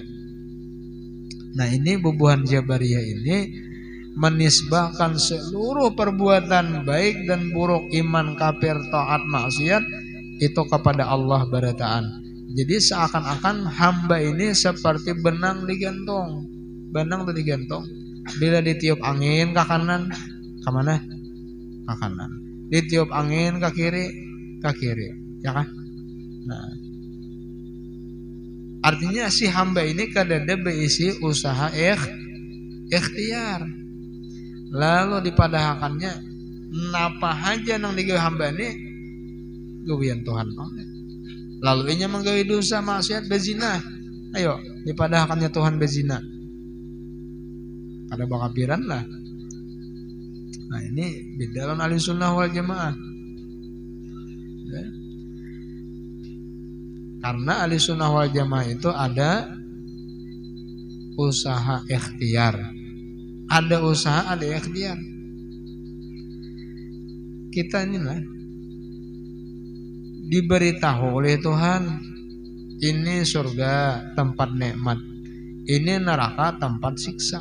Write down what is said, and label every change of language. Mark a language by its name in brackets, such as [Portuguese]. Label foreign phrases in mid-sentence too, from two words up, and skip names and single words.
[Banjar] Nah, ini bubuhan Jabariyah ini menisbahkan seluruh perbuatan baik dan buruk, iman, kafir, taat, maksiat itu kepada Allah barataan. Jadi seakan-akan hamba ini seperti benang digantung. Benang itu digantung. Bila ditiup angin ke kanan, ke mana? Ke kanan. Ditiup angin ke kiri, ya kan? Nah, artinya si hamba ini kadada berisi usaha ikhtiar. Lalu dipadahakannya napa haja nang digawe hamba ini gawian Tuhan. Lalu inya menggawe dosa maksiat bezina. Ayo dipadahakannya Tuhan bezina. Ada bakapiran lah. Nah, ini beda lawan Ahlussunnah wal Jamaah. Ya. Karena Ahlussunnah wal Jamaah itu ada usaha ikhtiar. Ada usaha, ada ikhtiar. Kita inilah diberitahu oleh Tuhan, ini surga tempat nikmat, ini neraka tempat siksa.